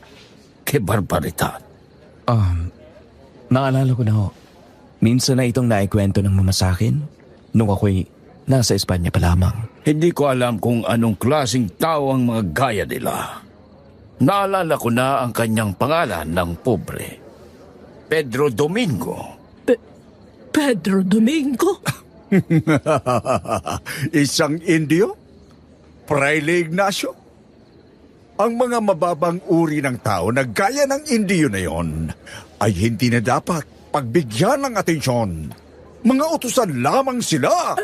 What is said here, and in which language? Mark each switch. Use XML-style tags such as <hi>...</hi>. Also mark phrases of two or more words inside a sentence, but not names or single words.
<es>Ke barbaridad.</es> <tl>Naalala ko na ho. Minsan na itong naikwento ng mama sa akin nung ako'y nasa Espanya pa lamang. Hindi ko alam kung anong klaseng tao ang mga gaya nila. Naalala ko na ang kanyang pangalan ng pobre. Pedro Domingo. Pedro Domingo? Isang Indio? Fraile Ignacio? Ang mga mababang uri ng tao na gaya ng Indio na yon ay hindi na dapat pagbigyan ng atensyon. Mga utusan lamang sila.</tl>